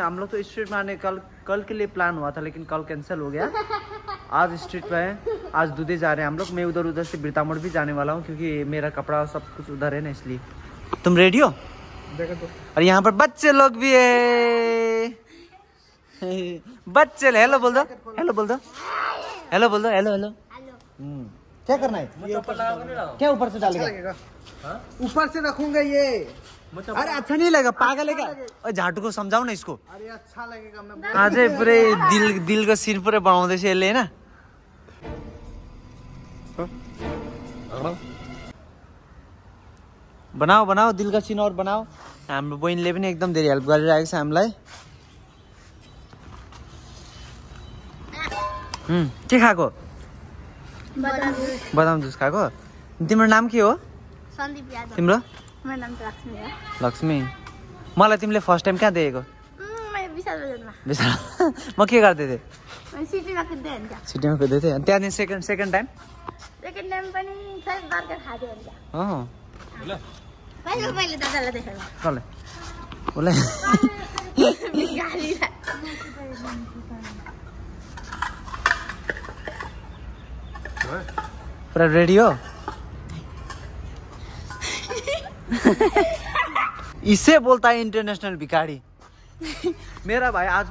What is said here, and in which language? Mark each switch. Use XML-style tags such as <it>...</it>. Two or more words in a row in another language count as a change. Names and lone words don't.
<hi>हम लोग तो स्ट्रीट में आने कल के लिए प्लान हुआ था लेकिन कल कैंसिल हो गया आज स्ट्रीट पे है आज दूधे जा रहे हैं हम लोग मैं उधर से बिरतामोड़ भी जाने वाला हूँ क्योंकि मेरा कपड़ा सब कुछ उधर है ना इसलिए तुम रेडी हो और यहाँ पर बच्चे लोग भी है बच्चे हेलो बोल दो हेलो बोल दो हेलो बोल दो हेलो हेलो क्या करना है क्या ऊपर से डालेगा ऊपर से रखूंगा ये अरे अच्छा नहीं लगेगा पागल है क्या झाटू को समझाओ ना इसको अरे अच्छा लगेगा मैं</hi> <ne>आज पुरै दिल को सीन पुरै बनाउँदैछ यसले हैन</ne> <hi>बनाओ बनाओ दिल का सीन और बनाओ</hi> <ne>हाम्रो बहिनीले पनि एकदम धेरै हेल्प गरिरहेको छ हामीलाई के खाएको बदाम जुस खाएको तिम्रो नाम के हो सन्दीप यादव तिम्रो मेरो नाम त लक्ष्मी हो लक्ष्मी मलाई तिमीले</ne> <en>first time</en> <ne>कहाँ देखेको मैले विशाल बजारमा विशाल म के गर्दै थिएँ मैले सिटीमा कुद्दै हुन्छ सिटीमा कुद्दै थिएँ अनि त्यहाँदेखि</ne> <en>second time second time</en> <ne>पनि खै बर्गर खाँदै हुन्छ अँ मैले दादालाई देखेको कसले उसलाई गाली</ne> <hi>पूरा रेडी हो इसे बोलता है इंटरनेशनल भिखारी मेरा भाई आज</hi>